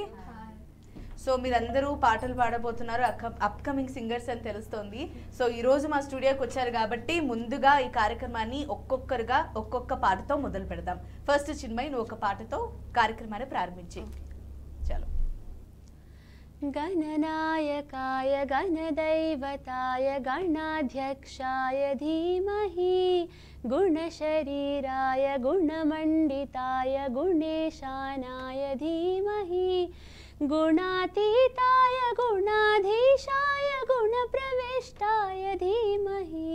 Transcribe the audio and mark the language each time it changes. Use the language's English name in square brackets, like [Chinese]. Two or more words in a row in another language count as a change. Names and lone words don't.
[Telugu] సో మీరందరూ పాటలు పాడబోతున్నారు, [English] upcoming singers [Telugu] అని తెలుస్తోంది. సో ఈరోజు మా స్టూడియోకి వచ్చారు కాబట్టి ముందుగా ఈ కార్యక్రమాన్ని ఒక్కొక్కరుగా ఒక్కొక్క పాటతో మొదలు పెడదాం. ఫస్ట్ చిన్మయ్, నువ్వు ఒక పాటతో కార్యక్రమాన్ని ప్రారంభించి. చలో. [Sanskrit] गणनायकाय गणदैवताय गणाध्यक्षाय धीमहि गुणशरीराय गुणमण्डिताय गुणेशानाय धीमहि गुणातीताय गुणाधीशाय गुणप्रविष्टाय धीमहि